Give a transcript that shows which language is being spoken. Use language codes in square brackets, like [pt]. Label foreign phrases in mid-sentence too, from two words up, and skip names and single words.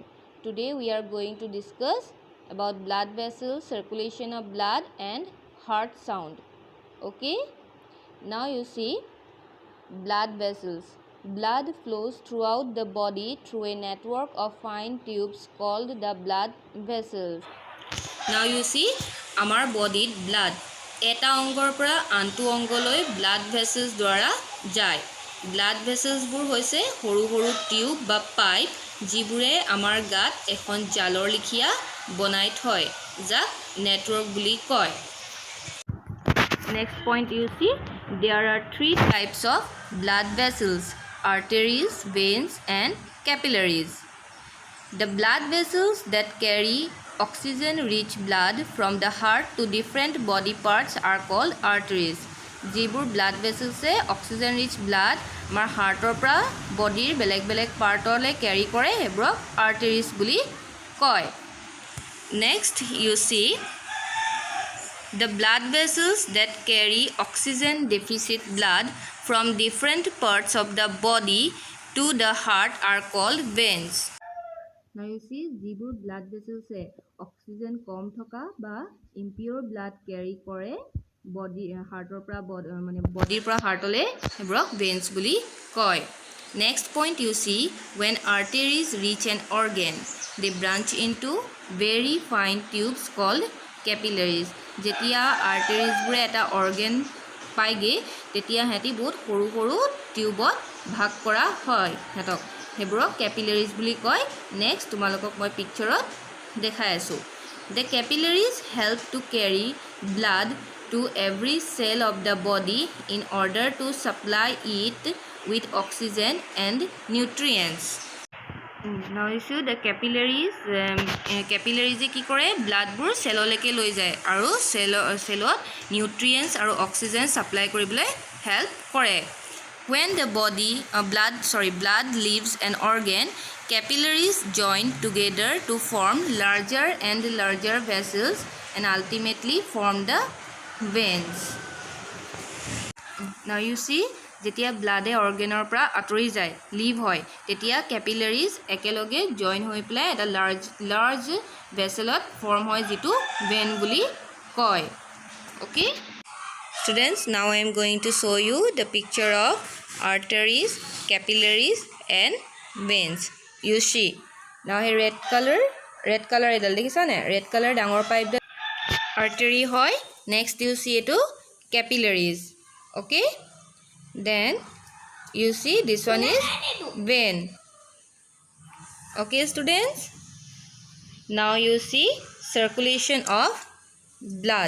[en] Today we are going to discuss about blood vessels, circulation of blood and heart sound. Okay? Now you see blood vessels. Blood flows throughout the body through a network of fine tubes called the blood vessels. Now you see our body blood. [as] এটা অংগৰ পৰা আনটো অংগলৈ [en] blood vessels [as] দ্বাৰা যায়। ব্লাড ভেসেলছবোৰ হৈছে সৰু সৰু টিউব বা পাইপ যিবোৰে আমাৰ গাত এখন জালৰ লিখিয়া বনাই থয় যাক নেটৱৰ্ক বুলি কয়। [en] Next point you see there are three types of blood vessels: arteries, veins and capillaries. The blood vessels that carry oxygen-rich blood from the heart to different body parts are called arteries. [as] যিবোৰ [en] blood vessels oxygen-rich blood [as] আমাৰ হাৰ্টৰ পৰা বডিৰ বেলেগ বেলেগ পাৰ্টলৈ কেৰি কৰে সেইবোৰক arteries বুলি কয়। [en] Next you see the blood vessels that carry oxygen deficit blood from different parts of the body to the heart are called veins. Now you see [as] যিবোৰ [en] blood vessels oxygen [as] কম থকা বা [en] impure blood carry [as] কৰে body হাৰ্টৰ পৰা মানে বডিৰ পৰা হাৰ্টলৈ সেইবোৰক veins বুলি কয়। [en] Next point you see when arteries reach an organ they branch into very fine tubes called capillaries. [as] যেতিয়া arteriesবোৰে এটা organ পাইগে তেতিয়া হেতি বহুত সৰু সৰু টিউবত ভাগ কৰা হয় হেতক হেবৰক capillaries বুলি কয়। Next তোমালোকক মই পিকচাৰত দেখাই আছো। [en] The capillaries help to carry blood to every cell of the body in order to supply it with oxygen and nutrients. Now you see the capillaries [as] কি কৰে blood বোৰ cellলৈকে লৈ যায় আৰু cellত nutrients আৰু [en] oxygen supply [as] কৰিবলৈ help কৰে। [en] When the blood leaves an organ, capillaries join together to form larger and larger vessels and ultimately form the veins. Now you see [as] যেতিয়া ব্লাডে অৰ্গেনৰ পৰা আঁতৰি যায় লিভ হয় তেতিয়া capillaries একেলগে জয়েন হৈ পেলাই এটা [en] large vesselত form [as] হয় যিটো vein বুলি কয়। [en] Okay students, now I am going to show you the picture of arteries, capillaries and veins. You see now here red color [as] এডাল দেখিছা নে [en] red color dangor pipe artery hoy. Next you see etu capillaries. Okay, then you see this one is vein. Okay students, now you see circulation of blood.